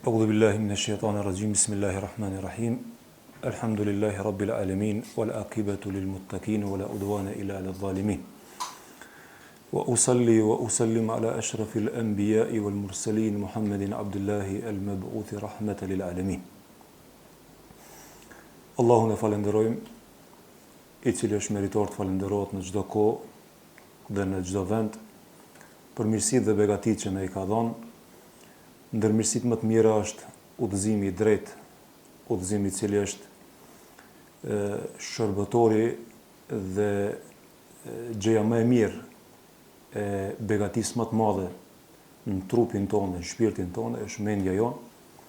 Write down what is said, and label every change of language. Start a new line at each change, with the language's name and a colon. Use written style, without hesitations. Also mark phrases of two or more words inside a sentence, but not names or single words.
Arabic: أعوذ بالله من الشيطان الرجيم بسم الله الرحمن الرحيم الحمد لله رب العالمين والعاقبة للمتقين ولا عدوان إلا على الظالمين وأصلي وأسلم على أشرف الأنبياء والمرسلين محمد عبد الله المبعوث رحمة للعالمين
Albanian: Allahun e falenderojmë, I cili është meritor të falenderohet në çdo kohë dhe në çdo vend, për mirësitë dhe begatitë që na I ka dhënë. Ndër mirësitë më të mira është udhëzimi I drejtë, udhëzimi I cili është shërbëtori dhe gjëja më e mirë e begatisë më të madhe në trupin tonë, në shpirtin tonë, është mendja jonë.